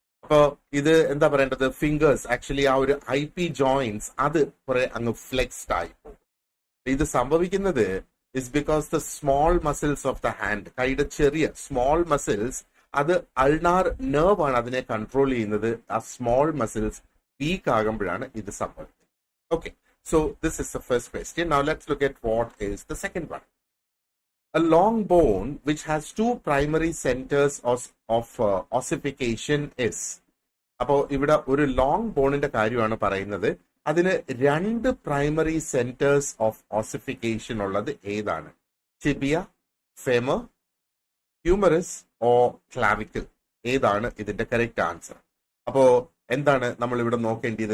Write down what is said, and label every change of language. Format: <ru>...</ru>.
<ml>അപ്പൊ ഇത് എന്താ പറയേണ്ടത്, ഫിംഗേഴ്സ് ആക്ച്വലി ആ ഒരു IP ജോയിന്റ്സ് അത് കുറെ അങ്ങ് ഫ്ലെക്സ്ഡ് ആയി പോകും. ഇത് സംഭവിക്കുന്നത്</ml> <en>is because the small muscles of the hand,</en> <ml>കൈയുടെ ചെറിയ സ്മോൾ മസിൽസ്, അത് അൾനാർ നെർവ് ആണ് അതിനെ കൺട്രോൾ ചെയ്യുന്നത്. ആ സ്മോൾ മസിൽസ് വീക്ക് ആകുമ്പോഴാണ് ഇത് സംഭവിക്കുന്നത്.</ml> <en>Okay, so this is the first question. Now let's look at what is the second one. A long bone which has two primary centers of ossification is.</en> <ml>അപ്പോ ഇവിടെ ഒരു long ബോണിന്റെ കാര്യമാണ് പറയുന്നത്. അതിന് രണ്ട് പ്രൈമറി സെന്റേഴ്സ് ഓഫ് ഓസിഫിക്കേഷൻ ഉള്ളത് ഏതാണ്? Tibia, femur, humorous ഓ clavicle? ഏതാണ് ഇതിന്റെ കറക്റ്റ് ആൻസർ? അപ്പോ എന്താണ് നമ്മൾ ഇവിടെ നോക്കേണ്ടത്?</ml>